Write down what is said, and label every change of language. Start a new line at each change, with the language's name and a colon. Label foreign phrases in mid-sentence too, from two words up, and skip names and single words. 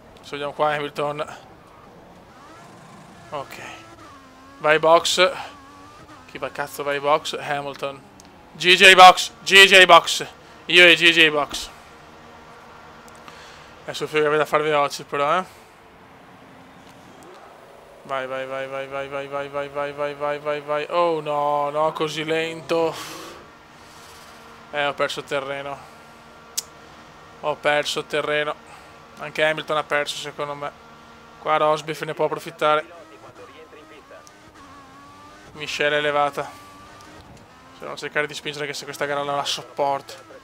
Italian: vediamo qua Hamilton. Ok. Vai box. Chi va cazzo vai box? Hamilton. GJ box. GJ box. Io e GJ box. Adesso figa da far veloci però, eh. Vai, vai, vai, vai, vai, vai, vai, vai, vai, vai, vai, vai, vai. Oh no, no, così lento. Ho perso terreno. Ho perso terreno. Anche Hamilton ha perso secondo me. Qua Rosberg ne può approfittare. Miscela elevata. Devo cercare di spingere che se questa gara non la sopporto.